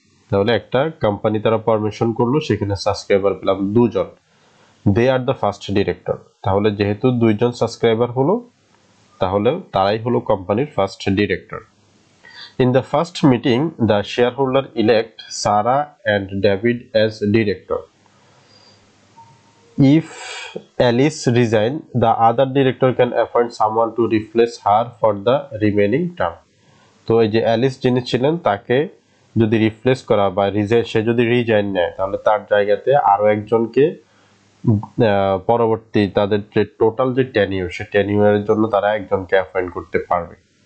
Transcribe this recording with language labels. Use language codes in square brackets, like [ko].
[bn] তাহলে একটা কোম্পানি তারা পারমিশন করলো, সেখানে সাবস্ক্রাইবার পেলাম দুজন, [en] They are the first director. [bn] তাহলে যেহেতু দুইজন সাবস্ক্রাইবার হলো তাহলে তারাই হলো কোম্পানির first director. [en] In the first meeting the shareholder elect Sarah and David as director. If Alice resign, the other director can appoint someone to replace her for the remaining term। [bn] তো এই যে Alice যিনি ছিলেন তাকে যদি replace করা বা সে যদি রিজাইন নেয় তাহলে তার জায়গাতে আরো একজনকে পরবর্তী তাদের যে টোটাল যে টেনিউর সে টেনিউরের জন্য তারা একজনকে অ্যাপয়েন্ট করতে পারবে।